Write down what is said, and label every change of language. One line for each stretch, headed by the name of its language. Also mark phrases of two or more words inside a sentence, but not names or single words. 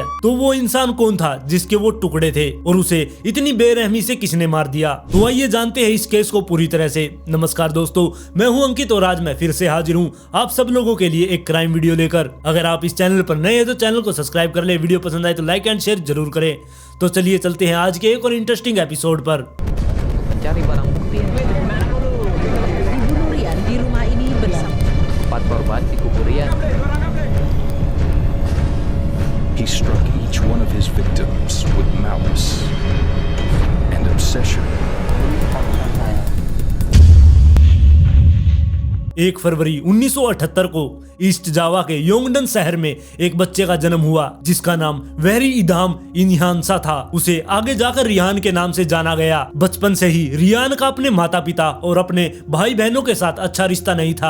Hindi: तो वो इंसान कौन था जिसके वो टुकड़े थे और उसे इतनी बेरहमी से किसने मार दिया? तो आइए जानते हैं इस केस को पूरी तरह से। नमस्कार दोस्तों, मैं हूं अंकित और आज मैं फिर से हाजिर हूं आप सब लोगों के लिए एक क्राइम वीडियो लेकर। अगर आप इस चैनल पर नए हैं तो चैनल को सब्सक्राइब कर ले, वीडियो पसंद आए तो
English: like and share
Hindi: जरूर करें। तो चलिए चलते हैं आज के एक और
English: interesting episode
Hindi: पर।
Indonesian: Mencari barang bukti. Dibunuh Rian di rumah ini bersama 4 korban dikubur Rian.
English: He struck each one of his victims with malice and obsession.
Hindi: 1 फरवरी 1978 को ईस्ट जावा के योंगडन शहर में एक बच्चे का जन्म हुआ जिसका नाम वेरी इदाम इन्हांसा था। उसे आगे जाकर रिहान के नाम से जाना गया। बचपन से ही रिहान का अपने माता पिता और अपने भाई बहनों के साथ अच्छा रिश्ता नहीं था।